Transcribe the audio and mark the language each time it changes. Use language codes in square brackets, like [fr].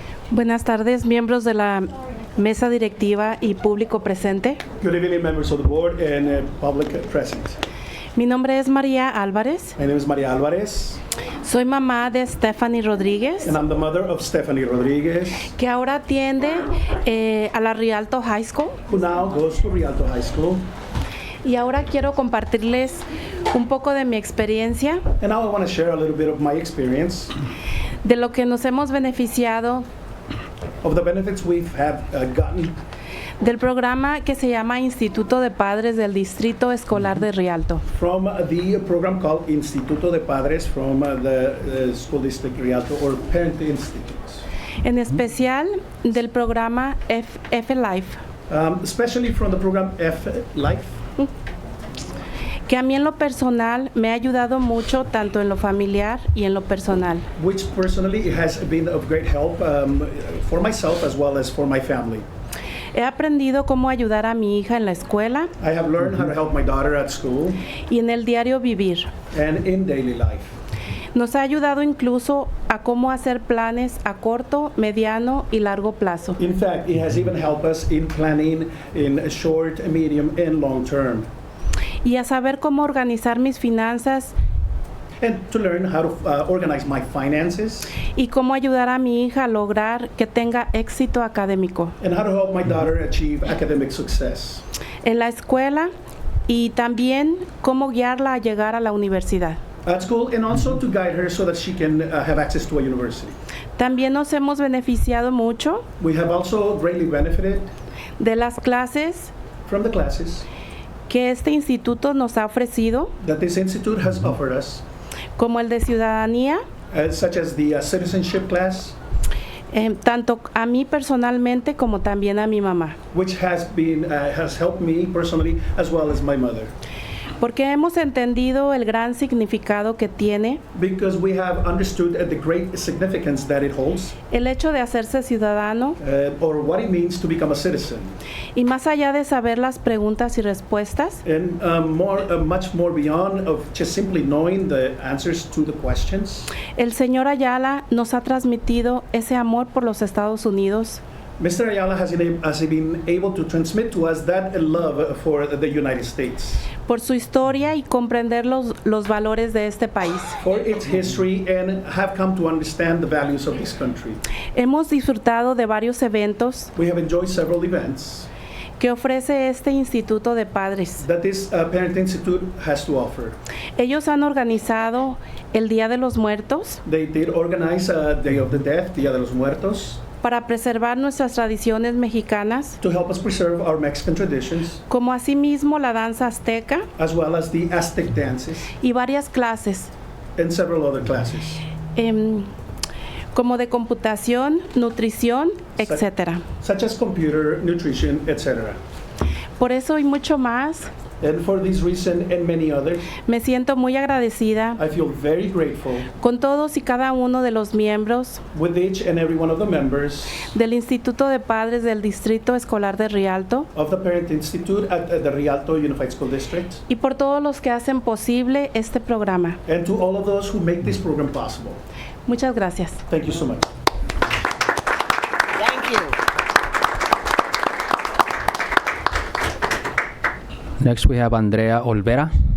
[es] Buenas tardes, miembros de la mesa directiva y público presente. [en] Good evening, members of the board and public present. [es] Mi nombre es María Álvarez. [en] My name is Maria Alvarez, [es] Soy mamá de Stephanie Rodríguez, [en] and I'm the mother of Stephanie Rodriguez, [es] que ahora atiende a la Rialto High School. [en] who now goes to Rialto High School. [es] Y ahora quiero compartirles un poco de mi experiencia, [en] And now I want to share a little bit of my experience [es] de lo que nos hemos beneficiado [en] of the benefits we've gotten [es] del programa que se llama Instituto de Padres del Distrito Escolar de Rialto. [en] from the program called Instituto de Padres from the School District Rialto, or Parent Institutes. [es] En especial del programa F Life, [en] Especially from the program F Life, [es] que a mí en lo personal me ha ayudado mucho tanto en lo familiar y en lo personal. [en] which personally has been of great help for myself as well as for my family. [es] He aprendido cómo ayudar a mi hija en la escuela [en] I have learned how to help my daughter at school [es] y en el diario vivir. [en] and in daily life. [es] Nos ha ayudado incluso a cómo hacer planes a corto, mediano y largo plazo. [en] In fact, it has even helped us in planning in a short, medium, and long term. [es] Y a saber cómo organizar mis finanzas [en] And to learn how to organize my finances [es] y cómo ayudar a mi hija a lograr que tenga éxito académico [en] and how to help my daughter achieve academic success [es] en la escuela y también cómo guiarla a llegar a la universidad. [en] at school, and also to guide her so that she can have access to a university. [es] También nos hemos beneficiado mucho [en] We have also greatly benefited [es] de las clases [en] from the classes [es] que este instituto nos ha ofrecido, [en] that this institute has offered us, [es] como el de ciudadanía, [en] such as the citizenship class, [es] tanto a mí personalmente como también a mi mamá. [en] which has helped me personally as well as my mother. [es] Porque hemos entendido el gran significado que tiene [en] Because we have understood the great significance that it holds, [es] el hecho de hacerse ciudadano, [en] or what it means to become a citizen. [es] y más allá de saber las preguntas y respuestas, [en] And much more beyond of just simply knowing the answers to the questions, [es] el señor Ayala nos ha transmitido ese amor por los Estados Unidos, [en] Mr. Ayala has been able to transmit to us that love for the United States, [es] por su historia y comprender los valores de este país. [en] for its history, and have come to understand the values of this country. [es] Hemos disfrutado de varios eventos [en] We have enjoyed several events [es] que ofrece este Instituto de Padres. [en] that this Parent Institute has to offer. [es] Ellos han organizado el Día de los Muertos [en] They did organize Day of the Dead, Dia de los Muertos, [es] para preservar nuestras tradiciones mexicanas, [en] to help us preserve our Mexican traditions, [es] como asimismo la danza azteca [en] as well as the Aztec dances [es] y varias clases. [en] and several other classes. [es] como de computación, nutrición, etc. [en] Such as computer, nutrition, etc. [es] Por eso y mucho más, [en] And for this reason and many others, [es] me siento muy agradecida [en] I feel very grateful [es] con todos y cada uno de los miembros [en] with each and every one of the members [es] del Instituto de Padres del Distrito Escolar de Rialto [en] of the Parent Institute at the Rialto Unified School District, [es] y por todos los que hacen posible este programa. [en] and to all of those who make this program possible. [es] Muchas gracias. [en] Thank you so much. Thank you. Next we have Andrea Olvera.